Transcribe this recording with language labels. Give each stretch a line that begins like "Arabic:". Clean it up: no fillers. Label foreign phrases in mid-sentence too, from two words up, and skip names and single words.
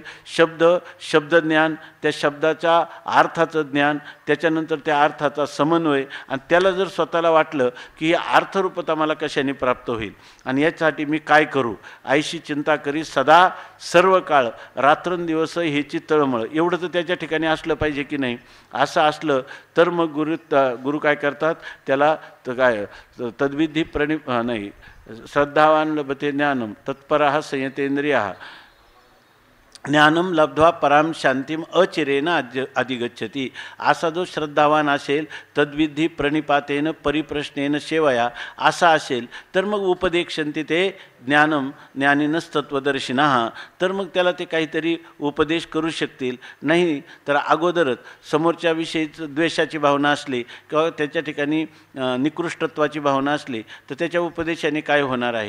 Marathi: शब्दज्ञान, त्या शब्दाच्या अर्थाचं ज्ञान, त्याच्यानंतर त्या अर्थाचा समन्वय, आणि त्याला जर स्वतःला वाटलं की ही अर्थरूपता मला कशाने प्राप्त होईल आणि याच्यासाठी मी काय करू, आईशी चिंता करी सदा सर्व काळ, रात्रंदिवस ह्याची तळमळ, एवढं तर त्याच्या ठिकाणी असलं पाहिजे की नाही? असं असलं तर मग गुरु काय करतात? त्याला काय तद्विधी नाही,
Sanskrit: श्रद्धावान लभते ज्ञानम तत्परः संयतेंद्रियः ज्ञानम लब्ध्वा पराम शांतीम अचिरेन अधिगच्छति.
Marathi: असा जो श्रद्धावान असेल,
Sanskrit: तद्विधी प्रणिपातेन परिप्रश्नेन सेवया
Marathi: असा असेल तर मग
Sanskrit: उपदेक्षन्ति ते ज्ञानिनस तत्वदर्शिनः,
Marathi: तर मग त्याला ते काहीतरी उपदेश करू शकतील. नाही तर अगोदरच समोरच्या विषयीच द्वेषाची भावना असली किंवा त्याच्या ठिकाणी निकृष्टत्वाची भावना असली तर त्याच्या उपदेशाने काय होणार आहे?